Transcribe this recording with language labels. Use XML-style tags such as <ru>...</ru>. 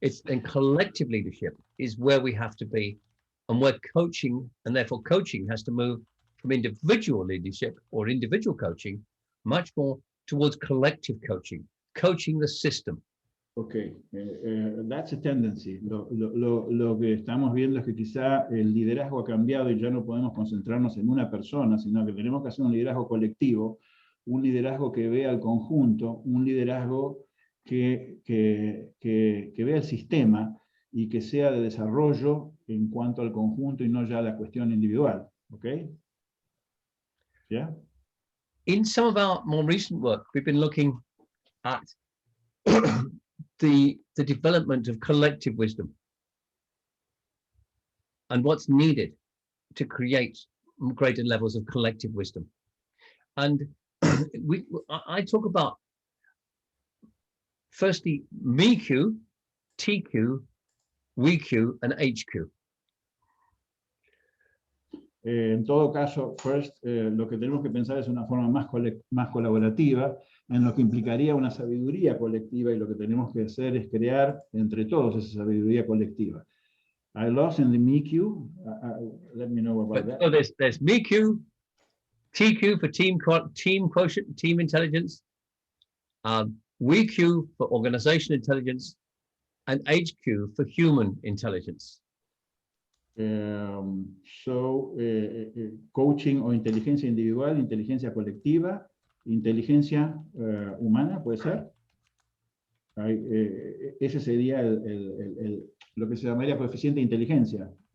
<en>And collective leadership is where we have to be, and where coaching, and therefore coaching, has to move from individual leadership or individual coaching much more towards collective coaching, coaching the system. Okay, that's a tendency.</en> <es>Lo que estamos viendo es que quizá el liderazgo ha cambiado y ya no podemos concentrarnos en una persona, sino que tenemos que hacer un liderazgo colectivo, un liderazgo que vea el conjunto, un liderazgo que vea el sistema y que sea de desarrollo en cuanto al conjunto y no ya la cuestión individual. Okay? Yeah?</es> <en>In some of our more recent work, we've been looking at the development of collective wisdom and what's needed to create greater levels of collective wisdom. And I talk about, firstly, MEQ, TQ, WeQ, and HQ.</en> <es>En todo caso,</es> <en>first,</en> <es>lo que tenemos que pensar es una forma más colaborativa, en lo que implicaría una sabiduría colectiva, y lo que tenemos que hacer es crear entre todos esa sabiduría colectiva.</es> <en>I lost in the MEQ. Let me know about that. So there's MEQ, TQ for team quotient, team intelligence, WeQ for organization intelligence, and HQ for human intelligence.</en> <es>Coaching o inteligencia individual, inteligencia colectiva, inteligencia humana, ¿puede ser? Ese sería lo que se llamaría coeficiente de inteligencia.</es>